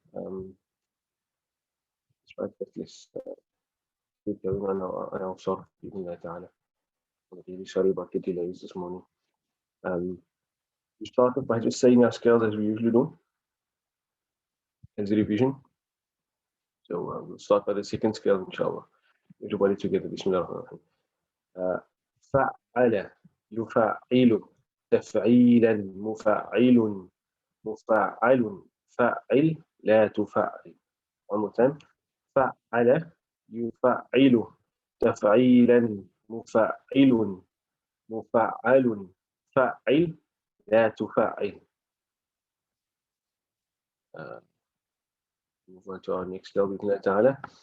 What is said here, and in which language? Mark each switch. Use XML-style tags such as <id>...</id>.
<en>Right, but let's keep going on our Sarf. I'm really sorry about the delays this morning. We start off by just saying our scales as we usually do, as a revision. So we'll start by the second scale, inshallah. Everybody together, Bismillah.</en> <ar>فعل يفعل تفعيلا مفعل مفعل فعل لا تفعل.</ar> <en>One more time.</en> <ar>فعل يفعل تفعيلا مفعل مفعل فعل لا تفعل.</ar> <en>Move on to our next scale,</en> <ar>بإذن تعالى.</ar>